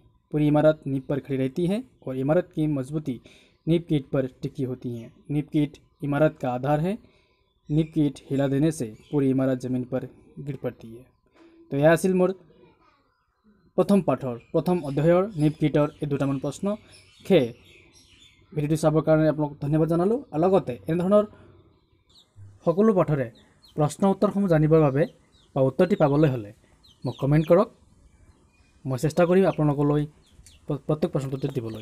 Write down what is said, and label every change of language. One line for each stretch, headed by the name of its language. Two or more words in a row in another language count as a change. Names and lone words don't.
Hindi: पूरी इमारत नींव पर खड़ी रहती है और इमारत की मजबूती नींव की ईट पर टिकी होती है। नींव की ईट इमारत का आधार है। नींव की ईट हिला देने से पूरी इमारत जमीन पर गिर पड़ती है। तो यह
Assamese: আছিল মোৰ প্ৰথম পাঠৰ প্ৰথম অধ্যায়ৰ नींव की ईटर এই দুটামান প্ৰশ্ন। সেয়ে ভিডিঅ'টো চাবৰ কাৰণে আপোনাক ধন্যবাদ জনালোঁ। আৰু লগতে এনেধৰণৰ সকলো পাঠৰে প্ৰশ্ন উত্তৰসমূহ জানিবৰ বাবে বা উত্তৰটি পাবলৈ হ'লে মোক কমেণ্ট কৰক। মই চেষ্টা কৰিম আপোনালোকলৈ প্ৰত্যেক প্ৰশ্নটোতে দিবলৈ।